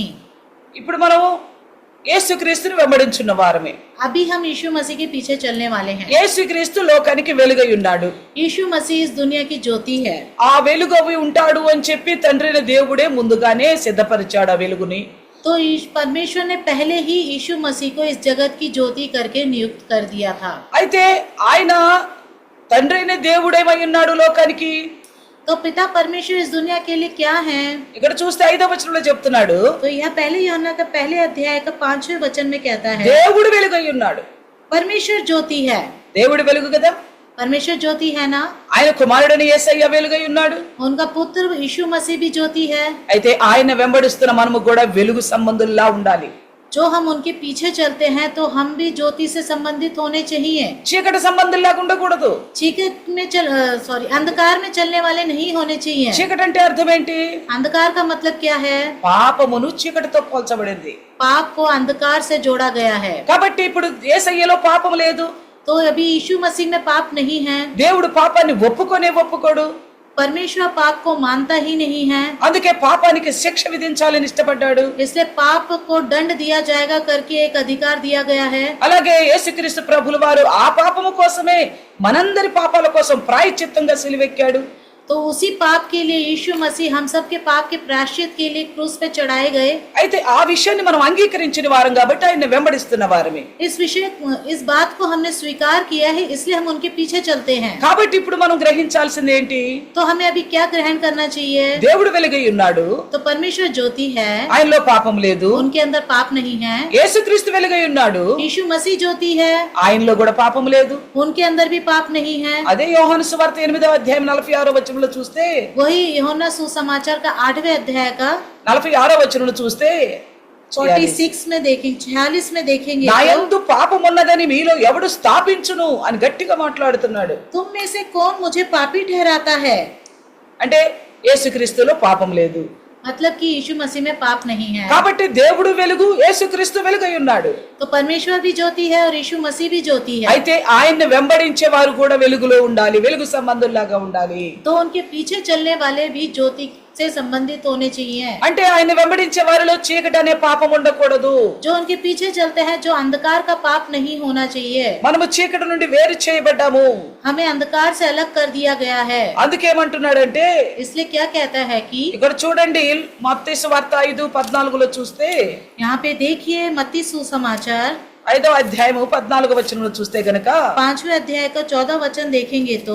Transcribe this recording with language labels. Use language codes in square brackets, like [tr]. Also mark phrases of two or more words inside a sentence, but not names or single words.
[te] ఇప్పుడు మనం యేసుక్రీస్తుని వెంబడించున్న వారమే. [hi] अभी हम यीशु मसीह के पीछे चलने वाले हैं। [te] యేసుక్రీస్తు లోకానికి వెలుగై ఉన్నాడు. [hi] यीशु मसीह इस दुनिया की ज्योति है। [te] ఆ వెలుగు అవి ఉంటాడు అని చెప్పి తండ్రిని దేవుడే ముందుగానే సిద్ధపరిచాడు ఆ వెలుగుని. [hi] तो परमेश्वर ने पहले ही यीशु मसीह को इस जगत की ज्योति करके नियुक्त कर दिया था। [te] అయితే ఆయన తండ్రైన దేవుడేమై ఉన్నాడు లోకానికి. [hi] तो पिता परमेश्वर इस दुनिया के लिए क्या है? [te] ఇక్కడ చూస్తే 5వ వచనంలో చెప్తున్నాడు, [hi] तो यह पहले यूहन्ना का पहले अध्याय का 5वें वचन में कहता है [te] దేవుడు వెలుగై ఉన్నాడు. [hi] परमेश्वर ज्योति है। [te] దేవుడు వెలుగు కదా. [hi] परमेश्वर ज्योति है ना। [te] ఆయన కుమారుడని యేసయ్య వెలుగై ఉన్నాడు. [hi] उनका पुत्र यीशु मसीह भी ज्योति है। [te] అయితే ఆయన వెంబడిస్తున్న మనము కూడా వెలుగు సంబంధుల్లా ఉండాలి. [hi] जो हम उनके पीछे चलते हैं तो हम भी ज्योति से संबंधित होने चाहिए। [te] చీకటి సంబంధుల్లాగా ఉండకూడదు. [hi] चीकट में अंधकार में चलने वाले नहीं होने चाहिए। [te] చీకటి అంటే అర్థం ఏంటి? [hi] अंधकार का मतलब क्या है? [te] పాపమును చీకటితో పోల్చబడింది. [hi] पाप को अंधकार से जोड़ा गया है। [te] కాబట్టి ఇప్పుడు యేసయ్యలో పాపం లేదు. [hi] तो अभी यीशु मसीह में पाप नहीं है। [te] దేవుడు పాపాన్ని ఒప్పుకోడు. [hi] परमेश्वर पाप को मानता ही नहीं है। [te] అందుకే పాపానికి శిక్ష విధించాలని ఇష్టపడ్డాడు. [hi] इसलिए पाप को दंड दिया जाएगा करके एक अधिकार दिया गया है। [te] అలాగే యేసుక్రీస్తు ప్రభులు వారు ఆ పాపము కోసమే మనందరి పాపాల కోసం ప్రాయశ్చిత్తంగా సిలువెక్కాడు. [hi] तो उसी पाप के लिए यीशु मसीह हम सब के पाप के प्रायश्चित के लिए क्रूस पे चढ़ाए गए। [te] అయితే ఆ విషయాన్ని మనం అంగీకరించిన వారం కాబట్టి ఆయన వెంబడిస్తున్న వారమే. [hi] इस बात को हमने स्वीकार किया है, इसलिए हम उनके पीछे चलते हैं। [te] కాబట్టి ఇప్పుడు మనం గ్రహించాల్సింది ఏంటి? [hi] तो हमें अभी क्या ग्रहण करना चाहिए? [te] దేవుడు వెలుగై ఉన్నాడు. [hi] तो परमेश्वर ज्योति है, [te] ఆయనలో పాపం లేదు. [hi] उनके अंदर पाप नहीं है। [te] యేసుక్రీస్తు వెలుగై ఉన్నాడు. [hi] यीशु मसीह ज्योति है, [te] ఆయనలో కూడా పాపం లేదు. [hi] उनके अंदर भी पाप नहीं है। [te] అదే యోహాను సువార్త 8వ అధ్యాయం 46వ వచనంలో చూస్తే, [hi] वही यूहन्ना सुसमाचार का 8वें अध्याय का [te] 46వ వచనంలో చూస్తే [hi] 46 में देखेंगे, 46 में देखेंगे [te] నా [hi] तो, [te] యందు పాపం ఉన్నదని మీలో ఎవడు స్థాపించును అని గట్టిగా మాట్లాడుతున్నాడు. [hi] तुम में से कौन मुझे पापी ठहराता है? [te] అంటే యేసుక్రీస్తులో పాపం లేదు. [hi] मतलब कि यीशु मसीह में पाप नहीं है। [te] కాబట్టి దేవుడు వెలుగు, యేసుక్రీస్తు వెలుగై ఉన్నాడు. [hi] तो परमेश्वर भी ज्योति है और यीशु मसीह भी ज्योति है। [te] అయితే ఆయన్ని వెంబడించే వారు కూడా వెలుగులో ఉండాలి, వెలుగు సంబంధుల్లాగా ఉండాలి. [hi] तो उनके पीछे चलने वाले भी ज्योति से संबंधित होने चाहिए। [te] అంటే ఆయన వెంబడించే వారిలో చీకటి అనే పాపం ఉండకూడదు. [hi] जो उनके पीछे चलते हैं, जो अंधकार का पाप नहीं होना चाहिए। [te] మనము చీకటి నుండి వేరు చేయబడ్డాము. [hi] हमें अंधकार से अलग कर दिया गया है। [te] అందుకేమంటున్నాడంటే, [hi] इसलिए क्या कहता है कि [te] ఇక్కడ చూడండి మత్తయి సువార్త 5:14లో చూస్తే, [hi] यहाँ पे देखिए मत्ती सुसमाचार [te] 5వ అధ్యాయము 14వ వచనంలో చూస్తే గనక [hi] 5वें अध्याय का 14 वचन देखेंगे तो